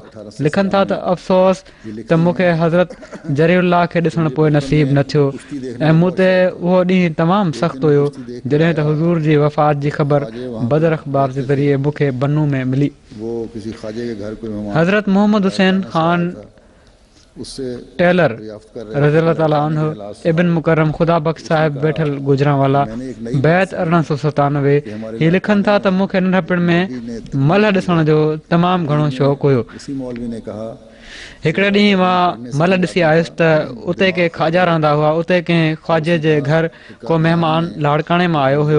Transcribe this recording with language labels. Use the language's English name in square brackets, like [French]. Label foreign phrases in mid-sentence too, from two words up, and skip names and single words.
[Sindhi] लिखनि था त अफ़सोस त मूंखे हज़रत जरीउल्लाह खे ॾिसणु पोइ नसीब न थियो ऐं मूं ते उहो ॾींहुं तमामु सख़्तु हुयो जॾहिं त हुज़ूर जी वफ़ात जी ख़बर बदर अख़बार जे ज़रिए मूंखे बनू में मिली। हज़रत मोहम्मद हुसैन ख़ान टेलर [Arabic] رضي الله تعالى عنه [Sindhi] इब्न मुकरम ख़ुदा बख़्श साहिब वेठल गुजरांवाला बैत 1897। हीअ लिखनि था त मूंखे नंढपण में मल्ह ॾिसण जो तमामु घणो शौक़ु हुयो। हिकिड़े ॾींहुं मां मल्ह ॾिसी आयुसि त उते के खाजा रहंदा हुआ। उते कंहिं ख्वाजे जे घर को महिमान लाड़काणे मां आयो हुयो।